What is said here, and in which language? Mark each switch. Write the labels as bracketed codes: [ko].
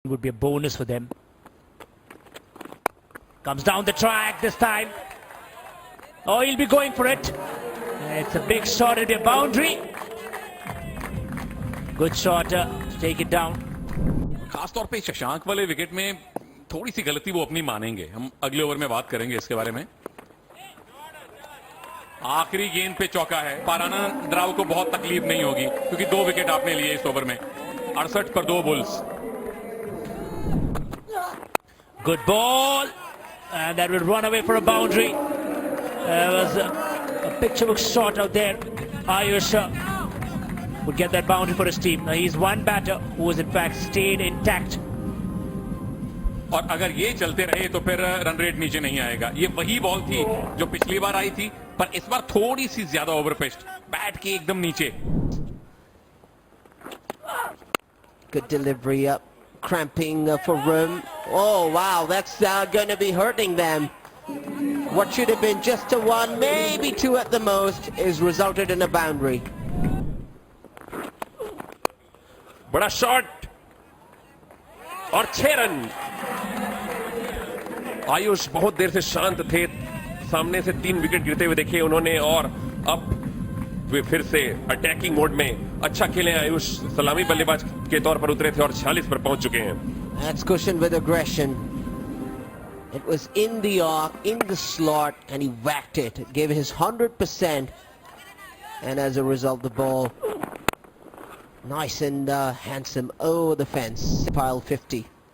[en] would be a bonus for them. Comes down the track this time. Oh, he'll be going for it. It's a big shot at the boundary. Good shot to take it down. [hi] खासतौर पे शशांक वाले wicket में थोड़ी सी गलती वो अपनी मानेंगे. हम अगले ओवर में बात करेंगे इसके बारे में. आखिरी गेंद पे चौका है. पारानंद राव को बहुत तकलीफ नहीं होगी क्योंकि 2 विकेट आपने लिए इस ओवर में. 68 पर 2 bulls. [en] Good ball, and that will run away for a boundary. There was a picture-book shot out there. Ayush would get that boundary for his team. Now he's one batter who has in fact stayed intact. [hi] और अगर ये चलते रहे तो फिर run rate नीचे नहीं आएगा. ये वही बॉल थी जो पिछली बार आई थी, पर इस बार थोड़ी सी ज्यादा ओवर पिच्ड. बैट के एकदम नीचे. [en] Good delivery up, cramping for room. Oh wow, that's going to be hurting them. What should have been just a 1, maybe 2 at the most, is resulted in a boundary. [hi] बड़ा shot और 6 run. Ayush बहुत देर से शांत थे. सामने से 3 wicket गिरते हुए देखे उन्होंने और अब वे फिर से अटैकिंग मोड में. अच्छा खेले आयुष. सलामी बल्लेबाज के तौर पर उतरे थे और 46 पर पहुंच चुके हैं. [en] That's cushioned with aggression. It was in the arc, in the slot, and he whacked it. Gave his 100%, and as a result, the ball nice and handsome over the fence. Pile 50.